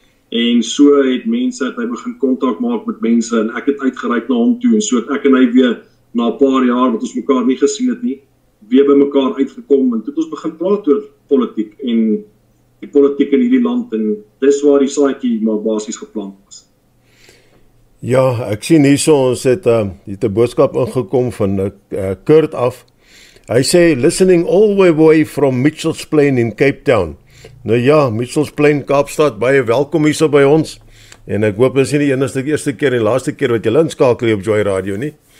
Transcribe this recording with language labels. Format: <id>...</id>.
<af>En so het hy begin kontak maak met mense en ek het uitgereik na hom toe en so het ek en hy weer na 'n paar jaar wat ons mekaar nie gesien het nie, weer by mekaar uitgekom en toe het ons begin praat oor politiek en die politiek in hierdie land en dis waar die saadjie maar basies geplant was. Ja, ek sien hierso ons het 'n boodskap ingekom van Kurt af. Hy sê,</af> <en>listening all the way from Mitchells Plain in Cape Town.</en> <af>Nou ja, Mitchells Plain, Kaapstad, baie welkom hierso by ons. En ek hoop dit is nie die eerste keer en laaste keer wat jy inskakel op Joy Radio nie.</af>